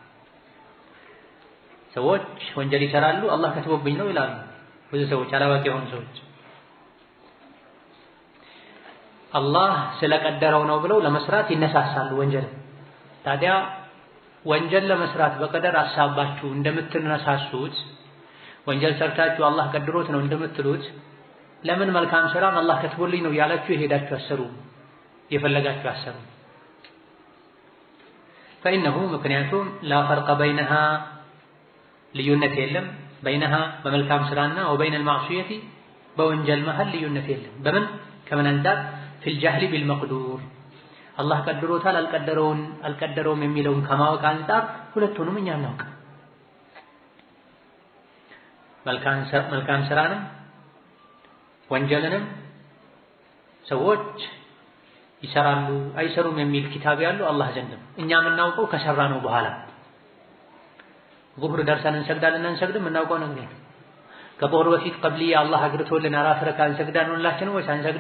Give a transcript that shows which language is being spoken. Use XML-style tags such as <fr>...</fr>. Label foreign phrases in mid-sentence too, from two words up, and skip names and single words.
<am>ሰዎች ወንጀል ይሰራሉ አላህ ከትቦብኝ ነው ይላሉ። ብዙ ሰዎች አላዋቂ የሆኑ ሰዎች አላህ ስለቀደረው ነው ብለው ለመስራት ይነሳሳሉ ወንጀል። ታዲያ ወንጀል ለመስራት በቀደር አሳባችሁ እንደምትነሳሱት ወንጀል ሰርታችሁ አላህ ቀድሮት ነው እንደምትሉት ለምን መልካም ስራን አላህ ከትቦልኝ ነው ያላችሁ የሄዳችሁ አሰሩ የፈለጋችሁ አሰሩ። فإنه ምክንያቱም</am> <ar>لا فرق بينها</ar> <am>ልዩነት የለም بينها በመልካም ስራና</am> <ar>وبين المعصية</ar> <am>በወንጀል መሃል ልዩነት የለም። በምን ከምን አንፃር</am> <ar>في الجهل بالمقدور</ar> <am>አላህ ቀድሮታል አልቀደረውም የሚለውን ከማወቅ አንፃር ሁለቱንም እኛ እናውቅ። መልካም ስራንም ወንጀልንም ሰዎች ይሰራሉ አይሰሩም የሚል ኪታብ ያለው አላህ ዘንድ ነው። እኛ የምናውቀው ከሰራ ነው በኋላ ዙህር ደርሰን እንሰግዳለን አንሰግድም እናውቀው ነገር ነው። ከዙህር በፊት ቀብሊያ አላህ አግርቶልን አራት ረካ እንሰግዳለን ሁላችንም ወይስ አንሰግድም?</am>